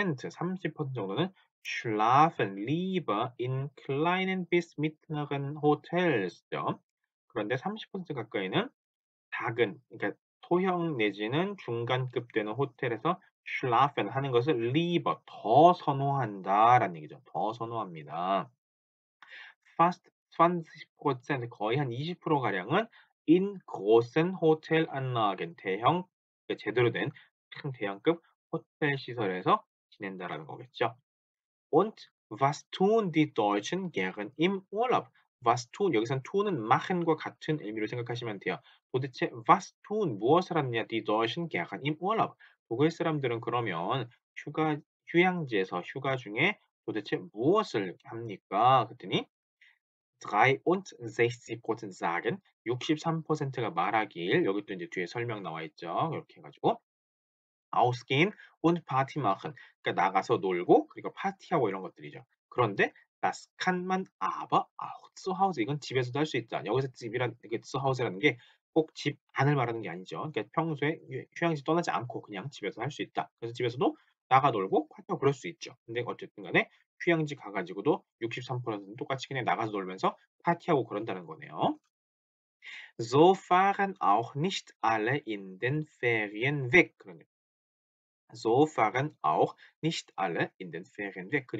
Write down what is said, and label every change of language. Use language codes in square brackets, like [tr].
[de] 30% 정도는 schlafen lieber in kleinen bis mittleren Hotels죠. [ko] 그런데 30% 가까이는 작은 그러니까 소형 내지는 중간급 되는 호텔에서 schlafen 하는 것을 lieber 더 선호한다라는 얘기죠. 더 선호합니다. fast 20% 거의 한 20% 가량은 [de] in großen Hotelanlagen [ko] 대형 제대로 된 큰 대형급 호텔 시설에서 지낸다라는 거겠죠. [de] Und was tun die Deutschen gern im Urlaub? [ko] Was tun 여기선 tun은 machen과 같은 의미로 생각하시면 돼요. 도대체 was tun 무엇을 하느냐 [de] die Deutschen gern im Urlaub. [ko] 독일 사람들은 그러면 휴양지에서 휴가 중에 도대체 무엇을 합니까? 그랬더니 63% sagen 63%가 말하길 여기 또 이제 뒤에 설명 나와 있죠. 이렇게 해 가지고 [de] ausgehen und Party machen. [ko] 그러니까 나가서 놀고 그리고 파티하고 이런 것들이죠. [de] 그런데 das kann man aber auch zu Hause. [ko] 이건 집에서도 할 수 있다. 여기서 집이란 이게 zu Hause라는 게 꼭 집 안을 말하는 게 아니죠. 그러니까 평소에 휴양지 떠나지 않고 그냥 집에서 할 수 있다. 그래서 집에서도 나가 놀고 파티하고 그럴 수 있죠. 근데 어쨌든 간에 휴양지 가 가지고도 63%는 똑같이 그냥 나가서 놀면서 파티하고 그런다는 거네요. [de] So fahren auch nicht alle in den Ferien weg. [ko] 그러네요. [de] So fahren auch nicht alle in den Ferien weg.